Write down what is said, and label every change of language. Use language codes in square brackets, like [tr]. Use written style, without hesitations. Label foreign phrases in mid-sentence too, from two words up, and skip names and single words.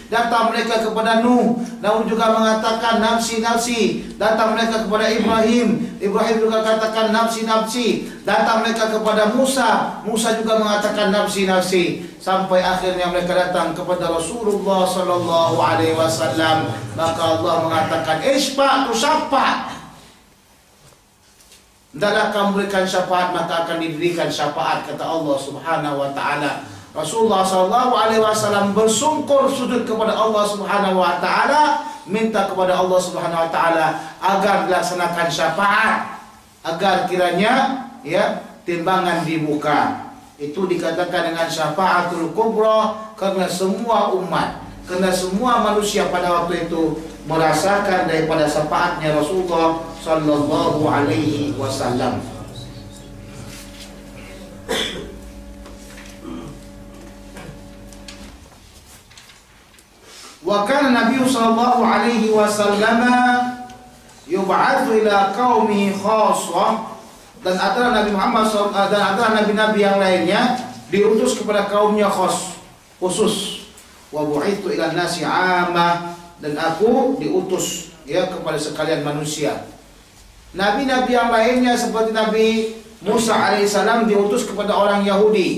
[ms] Datang mereka kepada Nuh, Nuh juga mengatakan [ar] نفسي، نفسي. [ms] Datang mereka kepada Ibrahim, Ibrahim juga katakan [ar] نفسي، نفسي. [ms] Datang mereka kepada Musa, Musa juga mengatakan [ar] نفسي، نفسي. [ms] Sampai akhirnya mereka datang kepada Rasulullah [ar] صلى الله عليه وسلم, [ms] maka Allah mengatakan [ar] اشفع تشفع. [ms] Hendaklah kamu berikan syafaat, maka akan diberikan syafaat, kata Allah [ar] سبحانه وتعالى. [ms] Rasulullah [ar] صلى الله عليه وسلم [ms] bersungkur sujud kepada Allah [ar] سبحانه وتعالى, [ms] minta kepada Allah [ar] سبحانه وتعالى [ms] agar dilaksanakan syafaat, agar kiranya ya timbangan dibuka. Itu dikatakan dengan [ar] الشفاعة الكبرى, [ms] karena semua umat, karena semua manusia pada waktu itu merasakan daripada syafaatnya Rasulullah [ar] صلى الله عليه وسلم. وكان النبي صلى الله عليه وسلم يبعث إلى قومه خاصة, [ms] dan antara Nabi Muhammad dan antara nabi-nabi yang lainnya diutus kepada kaumnya khusus. [ar] وبعثت إلى الناس عامة, [ms] dan aku diutus ya kepada sekalian manusia. Nabi-nabi yang lainnya seperti Nabi Musa alaihissalam diutus kepada orang Yahudi.